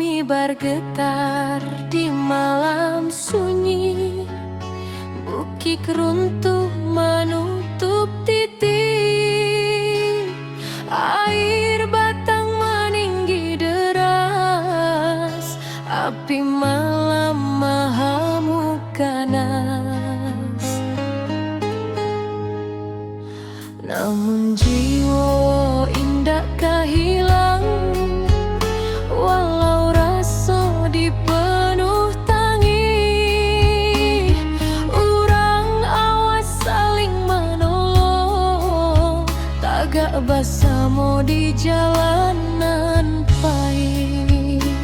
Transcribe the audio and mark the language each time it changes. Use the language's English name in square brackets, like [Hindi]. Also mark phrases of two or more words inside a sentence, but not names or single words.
[Malay] bergetar di malam sunyi. Bukit runtuh menutup titik, air batang meninggi deras, api malam mengamuk ganas. Namun jiwa indah kehilang, walau rasa dipenuh tangis. [Minangkabau] Urang awas saling menolong, tagak bersama di jalanan pahit.